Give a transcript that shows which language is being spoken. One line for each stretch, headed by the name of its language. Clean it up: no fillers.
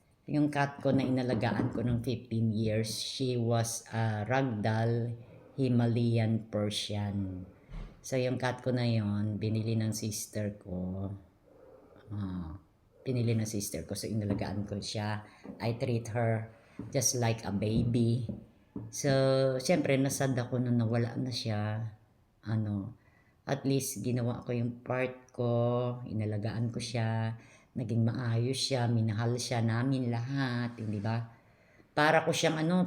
Filipino: Yung cat ko na inalagaan ko ng 15 years,
English: she was a ragdoll Himalayan Persian.
Filipino: So yung cat ko na yon binili ng sister ko. Pinili ng sister ko, so inalagaan ko siya.
English: I treat her just like a baby.
Filipino: So, syempre, nasad ako nung nawala na siya. At least, ginawa ko yung part ko, inalagaan ko siya, naging maayos siya, minahal siya namin lahat, hindi ba? Para ko siyang anak.